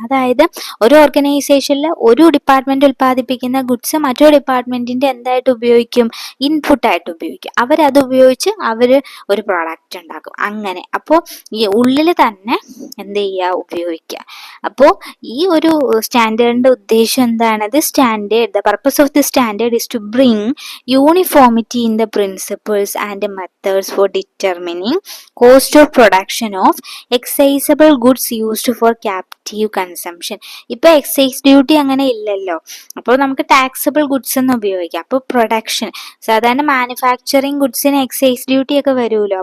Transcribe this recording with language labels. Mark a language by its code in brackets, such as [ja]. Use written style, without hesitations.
[ml] അതായത് ഒരു ഓർഗനൈസേഷനിൽ ഒരു ഡിപ്പാർട്ട്മെന്റ് ഉൽപ്പാദിപ്പിക്കുന്ന ഗുഡ്സ് മറ്റൊരു ഡിപ്പാർട്ട്മെന്റിന്റെ എന്തായിട്ട് ഉപയോഗിക്കും? ഇൻപുട്ടായിട്ട് ഉപയോഗിക്കും. അവരത് ഉപയോഗിച്ച് അവർ ഒരു പ്രോഡക്റ്റ് ഉണ്ടാക്കും. അങ്ങനെ അപ്പോൾ ഈ ഉള്ളിൽ തന്നെ എന്ത് ചെയ്യുക? ഉപയോഗിക്കുക. അപ്പോൾ ഈ ഒരു സ്റ്റാൻഡേർഡിന്റെ ഉദ്ദേശം എന്താണ്? [en] The purpose of the standard is to bring uniformity in the principles and methods for determining cost of production of excisable goods used for captive consumption. [ml] ഇപ്പൊ എക്സൈസ് ഡ്യൂട്ടി അങ്ങനെ ഇല്ലല്ലോ, അപ്പോൾ നമുക്ക് ടാക്സബിൾ ഗുഡ്സ് എന്ന് ഉപയോഗിക്കാം. അപ്പോൾ പ്രൊഡക്ഷൻ, സാധാരണ manufacturing ഗുഡ്സിന് excise duty ഒക്കെ വരുമല്ലോ.